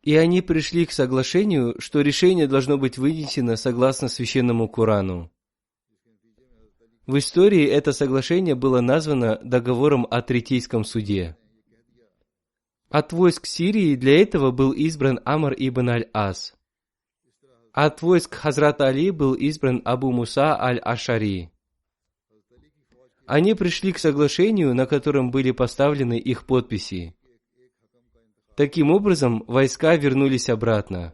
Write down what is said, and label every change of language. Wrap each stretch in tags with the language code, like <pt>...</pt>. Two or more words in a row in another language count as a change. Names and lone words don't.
<ru>И они пришли к соглашению, что решение должно быть вынесено согласно священному Корану. В истории это соглашение было названо договором о Третейском суде. От войск Сирии для этого был избран Амр ибн аль-Ас. От войск Хазрата Али был избран Абу Муса аль-Ашари. Они пришли к соглашению, на котором были поставлены их подписи. Таким образом, войска вернулись обратно.</ru>